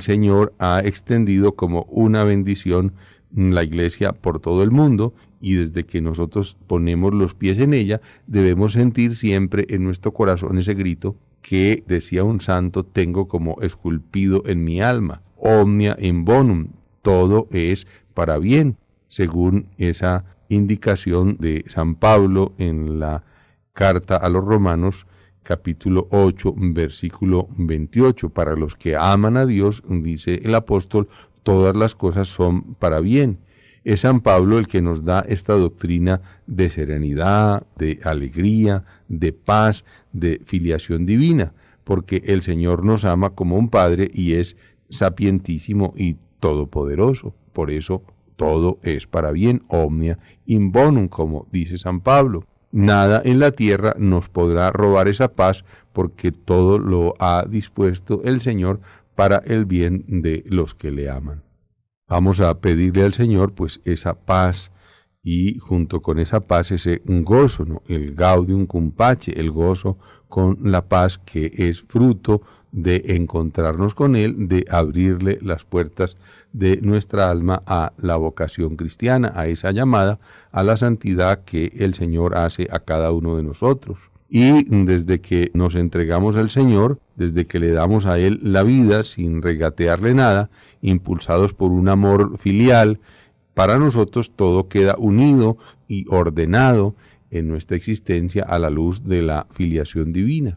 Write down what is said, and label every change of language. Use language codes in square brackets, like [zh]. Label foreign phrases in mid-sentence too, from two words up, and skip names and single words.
[es] Señor ha extendido como una bendición la iglesia por todo el mundo, y desde que nosotros ponemos los pies en ella, debemos sentir siempre en nuestro corazón ese grito que decía un santo: tengo como esculpido en mi alma, [la] omnia in bonum, [es] todo es para bien, según esa indicación de San Pablo en la carta a los Romanos, capítulo 8, versículo 28. Para los que aman a Dios, dice el apóstol, todas las cosas son para bien. Es San Pablo el que nos da esta doctrina de serenidad, de alegría, de paz, de filiación divina, porque el Señor nos ama como un Padre y es sapientísimo y todopoderoso. Por eso todo es para bien, [la] omnia in bonum, [es] como dice San Pablo. Nada en la tierra nos podrá robar esa paz, porque todo lo ha dispuesto el Señor para el bien de los que le aman. Vamos a pedirle al Señor pues esa paz, y junto con esa paz ese gozo, ¿no? [la] El gaudium cum pace, [es] el gozo con la paz, que es fruto de encontrarnos con Él, de abrirle las puertas de nuestra alma a la vocación cristiana, a esa llamada a la santidad que el Señor hace a cada uno de nosotros. Y desde que nos entregamos al Señor, desde que le damos a Él la vida sin regatearle nada, impulsados por un amor filial, para nosotros todo queda unido y ordenado en nuestra existencia a la luz de la filiación divina.